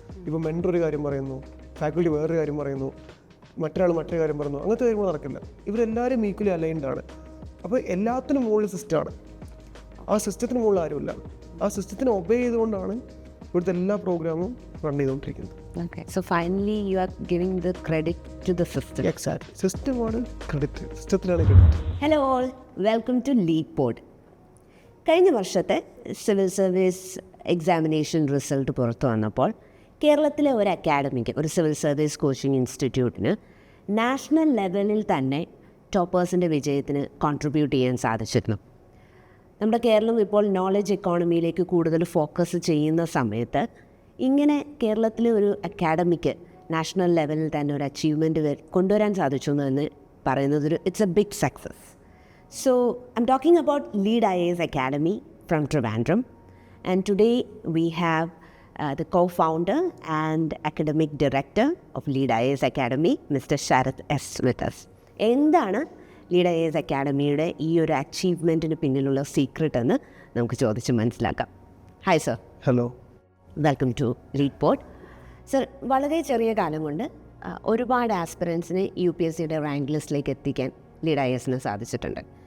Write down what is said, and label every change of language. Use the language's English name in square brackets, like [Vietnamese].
[Malayalam] ഇപ്പോൾ മെൻറ്റർ ഒരു കാര്യം പറയുന്നു, ഫാക്കൽറ്റി വേറൊരു കാര്യം പറയുന്നു, മറ്റൊരാൾ മറ്റൊരു കാര്യം പറയുന്നു, അങ്ങനത്തെ കാര്യങ്ങൾ നടക്കില്ല. ഇവരെല്ലാവരും ഈക്വലി അലൈൻഡ് ആണ്. അപ്പോൾ എല്ലാത്തിനും മുകളിൽ സിസ്റ്റമാണ്. ആ സിസ്റ്റത്തിന് മുകളിൽ ആരുമില്ല. ആ സിസ്റ്റത്തിന് ഒബേ ചെയ്തുകൊണ്ടാണ് ഇവിടുത്തെ എല്ലാ പ്രോഗ്രാമും റൺ ചെയ്തുകൊണ്ടിരിക്കുന്നത്. [English] Okay. So finally you are giving the credit to the system. [Malayalam] Exactly, സിസ്റ്റമാണ് credit, സിസ്റ്റത്തിലാണ് credit. [English] Hello all, welcome to LeadPod. [Malayalam] കഴിഞ്ഞ വർഷത്തെ സിവിൽ സർവീസ് എക്സാമിനേഷൻ റിസൾട്ട് പുറത്തു വന്നപ്പോൾ കേരളത്തിലെ ഒരു അക്കാഡമിക്ക്, ഒരു സിവിൽ സർവീസ് കോച്ചിങ് ഇൻസ്റ്റിറ്റ്യൂട്ടിന് നാഷണൽ ലെവലിൽ തന്നെ ടോപ്പേഴ്സിൻ്റെ വിജയത്തിന് കോൺട്രിബ്യൂട്ട് ചെയ്യാൻ സാധിച്ചിരുന്നു. നമ്മുടെ കേരളം ഇപ്പോൾ നോളജ് എക്കോണമിയിലേക്ക് കൂടുതൽ ഫോക്കസ് ചെയ്യുന്ന സമയത്ത് ഇങ്ങനെ കേരളത്തിലെ ഒരു അക്കാഡമിക്ക് നാഷണൽ ലെവലിൽ തന്നെ ഒരു അച്ചീവ്മെൻറ്റ് കൊണ്ടുവരാൻ സാധിച്ചു എന്ന് പറയുന്നത് [English] It's a big success. So I'm talking about Lead IAS Academy from Trivandrum, and today we have the co-founder and academic director of Lead IAS Academy, Mr. Sharath S. with us. [Malayalam] എന്താണ് lead IAS അക്കാഡമിയുടെ ഈ ഒരു അച്ചീവ്മെൻറ്റിന് പിന്നിലുള്ള secret എന്ന് നമുക്ക് ചോദിച്ച് മനസ്സിലാക്കാം. Hi sir. Hello, welcome to LeadPod. Sir, വളരെ ചെറിയ കാലം കൊണ്ട് ഒരുപാട് ആസ്പിറൻസിനെ UPSCയുടെ റാങ്ക് ലിസ്റ്റിലേക്ക് എത്തിക്കാൻ ലീഡ് IASന് സാധിച്ചിട്ടുണ്ട്.